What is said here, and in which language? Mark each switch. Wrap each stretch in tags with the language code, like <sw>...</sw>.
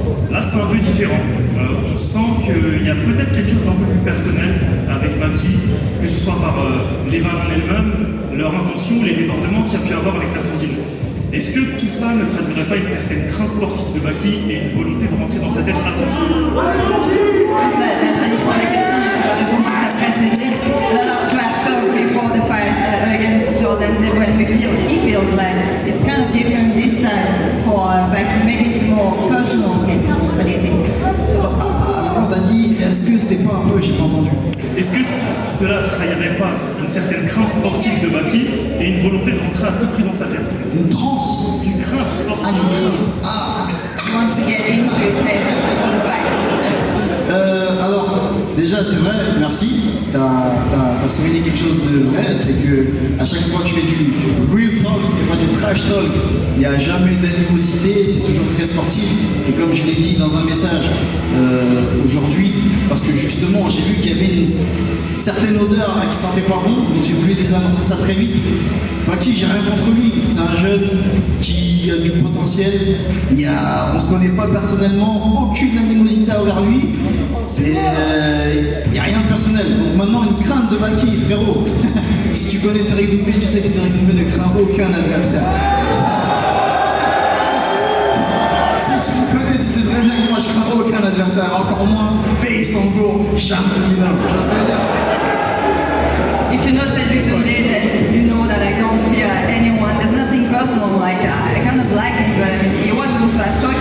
<fr>Là, c'est un peu différent. On sent qu'il y a peut-être quelque chose d'un peu plus personnel avec Baki, que ce soit par les vannes en elles-mêmes, leur intention, les débordements qu'il y a pu avoir avec la sourdine. Est-ce que tout ça ne traduirait pas une certaine crainte sportive de Baki et une volonté de rentrer dans sa tête à temps? Juste la traduction de la question, tu vas répondre juste après Cédric.</fr> <en>A lot of trash talk before the fight against Jordan Zeb when he feels like it's kind of different this time for Baki. Maybe it's more personal thing. What do you think?</en> <fr>Alors t'as dit, est-ce que c'est pas un peu, j'ai pas entendu. Est-ce que cela ne trahirait pas une certaine crainte sportive de Baki et une volonté de rentrer à tout prix dans sa tête? Une transe. Une crainte sportive. Ah, une crainte.</fr> <en>He wants to get into his head for the fight.</en> <fr>Alors, déjà, c'est vrai, merci. T'as souligné quelque chose de vrai, c'est que à chaque fois que tu fais du real talk et pas du trash talk, il n'y a jamais d'animosité, c'est toujours très sportif. Et comme je l'ai dit dans un message aujourd'hui, parce que justement, j'ai vu qu'il y avait une certaine odeur là, qui sentait pas bon, donc j'ai voulu désannoncer ça très vite. Baki, j'ai rien contre lui, c'est un jeune qui a du potentiel. On se connaît pas personnellement, aucune animosité envers lui. Et il n'y a rien de personnel. Donc maintenant, une crainte de Baki, frérot. Si tu connais Cédric Doumbé, tu sais que Cédric Doumbé ne craint aucun adversaire. Si tu me connais, tu sais très bien que moi je crains aucun adversaire. Encore moins Pays Sangour, Cham Ferdinand. Tu vois ce que je veux dire?</fr> <en>If you know Cedric Doumbé, then you know that I don't fear anyone. There's nothing personal. Like I kind of like him, but I mean, it wasn't flash talk.</en>